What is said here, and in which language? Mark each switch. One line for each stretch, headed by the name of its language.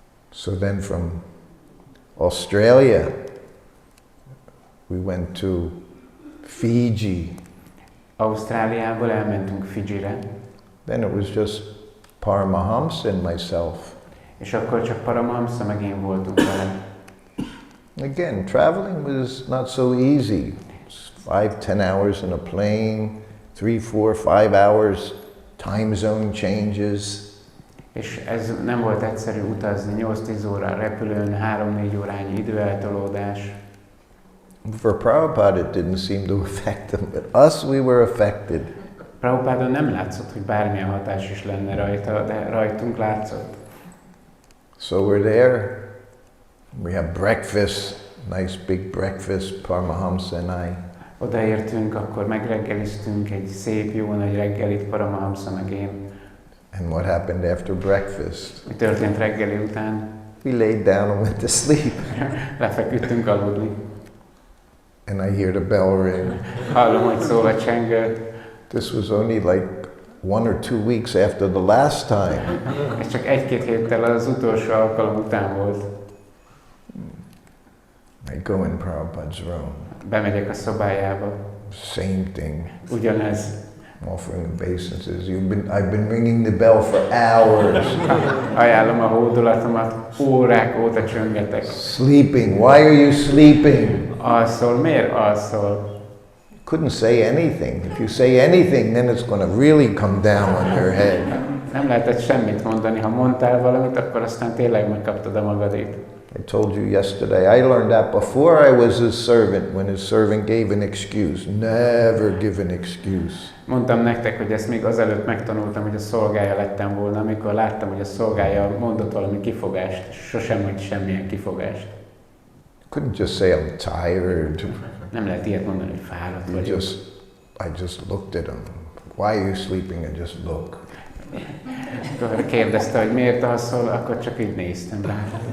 English: So then from Australia, we went to Fiji.
Hungarian: Ausztráliából elmentünk Fidzsire.
English: Then it was just Paramahamsa and myself.
Hungarian: És akkor csak Paramahamsa meg én voltunk vele.
English: Again, traveling was not so easy. 5-10 hours in a plane, 3-4-5 hours time zone changes.
Hungarian: És ez nem volt egyszerű utazni, 8-10 óra repülőn, 3-4 órányi időeltolódás.
English: For Prabhupada it didn't seem to affect them, but us we were affected.
Hungarian: Prabhupádon nem látszott, hogy bármilyen hatás is lenne rajta, de rajtunk látszott.
English: So we're there, we have breakfast, nice big breakfast, Paramahamsa and I.
Hungarian: Odaértünk, akkor megreggeliztünk egy szép, jó nagy reggelit, Paramahamsa meg én.
English: And what happened after breakfast?
Hungarian: Mi történt reggeli után?
English: We laid down and went to sleep.
Hungarian: Lefeküdtünk aludni.
English: And I hear the bell ring.
Hungarian: Hallom, hogy szól a csengő.
English: This was only like 1 or 2 weeks after the last time.
Hungarian: Ez csak 1-2 héttel az utolsó alkalom után volt.
English: I go in Prabhupada's room.
Hungarian: Bemegyek a szobájába.
English: Same thing.
Hungarian: Ugyanez.
English: Offering obeisances. I've been ringing the bell for hours.
Hungarian: Ajánlom a hódolatomat, órák óta csöngetek.
English: Sleeping. Why are you sleeping?
Hungarian: Alszol, miért alszol?
English: Couldn't say anything. If you say anything, then it's going to really come down on your head.
Hungarian: Nem lehetett semmit mondani. Ha mondtál valamit, akkor aztán tényleg megkaptad a magadét.
English: I told you yesterday, I learned that before I was his servant, when his servant gave an excuse. Never give an excuse.
Hungarian: Mondtam nektek, hogy ezt még azelőtt megtanultam, hogy a szolgája lettem volna, amikor láttam, hogy a szolgája mondott valami kifogást, és sosem mond semmilyen kifogást.
English: Couldn't just say I'm tired.
Hungarian: Nem lehet ilyet mondani, hogy fáradt vagyok.
English: I just looked at him. Why are you sleeping? I just look.
Hungarian: Akkor kérdezte, hogy miért alszol, akkor csak így néztem rá.